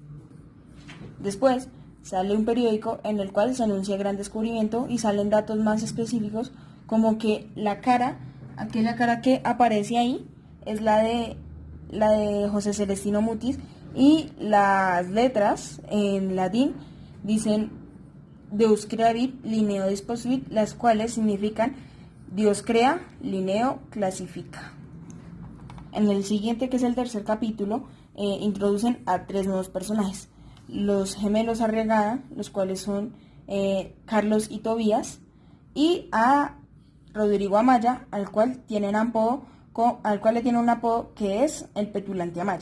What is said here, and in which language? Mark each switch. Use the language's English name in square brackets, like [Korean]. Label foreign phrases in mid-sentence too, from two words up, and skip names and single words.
[Spanish] Después sale un periódico en el cual se anuncia el gran descubrimiento y salen datos más específicos como que aquella cara que aparece ahí es la de José Celestino Mutis y las letras en latín dicen [Latin] Deus creavit lineo disposuit, [Spanish] las cuales significan Dios crea, lineo clasifica. En el siguiente, que es el tercer capítulo, introducen a 3 nuevos personajes. Los gemelos Arriagada, los cuales son Carlos y Tobías, y a Rodrigo Amaya, al cual le tienen un apodo que es el Petulante Amaya.